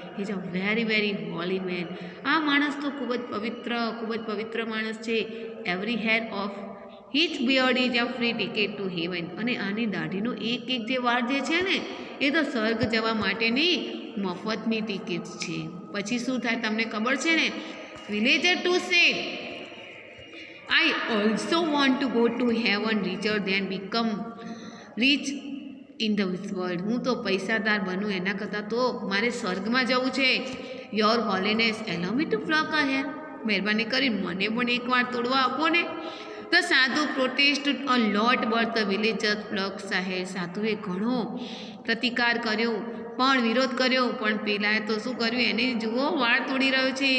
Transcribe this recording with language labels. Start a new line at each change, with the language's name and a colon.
English: Is a very very holy man.
Gujarati: આ માણસ તો ખૂબ જ પવિત્ર માણસ છે.
English: Every hair of his beard is a free ticket to heaven.
Gujarati: અને આની દાઢીનો એક જે વાળ જે છે ને એ તો સ્વર્ગ જવા માટેની મફતની ટિકિટ છે. પછી શું થાય તમને ખબર છે ને?
English: Villager two said, I also want to go to heaven richer than become rich in the world.
Gujarati: હું તો પૈસાદાર બનું એના કરતાં તો મારે સ્વર્ગમાં જવું છે.
English: Your holiness allow me to pluck a hair.
Gujarati: મહેરબાની કરી મને પણ એક વાર તોડવા આપો ને.
English: The sadhu protest a lot but the villager plucks a hair.
Gujarati: સાધુએ ઘણો પ્રતિકાર કર્યો પણ વિરોધ કર્યો, પણ પેલાએ તો શું કર્યું, એને જુઓ વાળ તોડી રહ્યો છે.